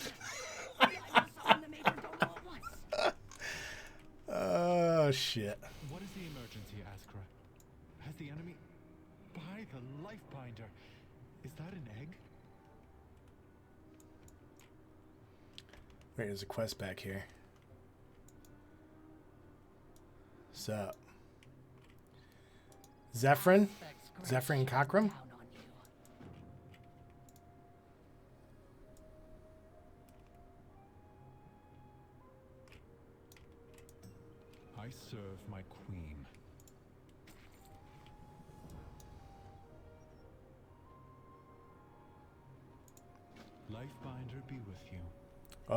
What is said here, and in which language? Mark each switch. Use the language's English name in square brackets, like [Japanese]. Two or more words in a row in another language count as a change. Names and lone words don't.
[English] Oh, shit. What is the emergency, Askra? Has the enemy... By the Lifebinder. Is that an egg? Wait, there's a quest back here. Sup? Zephyrin? Zephyrin Cockrum? I serve my queen. Lifebinder be with you.